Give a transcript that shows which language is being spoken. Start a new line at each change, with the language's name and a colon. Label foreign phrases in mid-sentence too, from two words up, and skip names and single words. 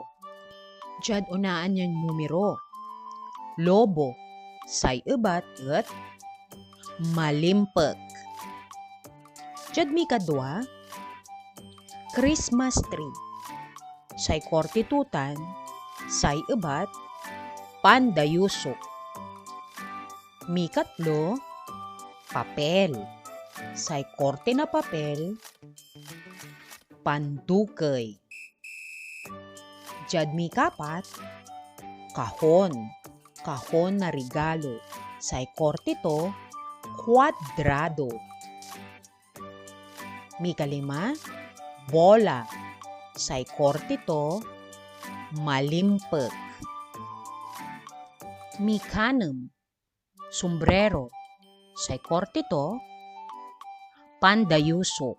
Pangasinan: Diyad unaan yung numero. Lobo, say ebat at malimpek. Diyad mi kadwa, Christmas tree. Say kortitutan, say ebat, pandayusok. Mi katlo, papel. Say korte na papel, pandukay. Diyad mi kapat, kahon. Kahon na regalo. Say korte to, kwadrado. Mi kalima, bola. Say korte to, malimpek. Mi kanem, sombrero. Say korte to, pandayusok.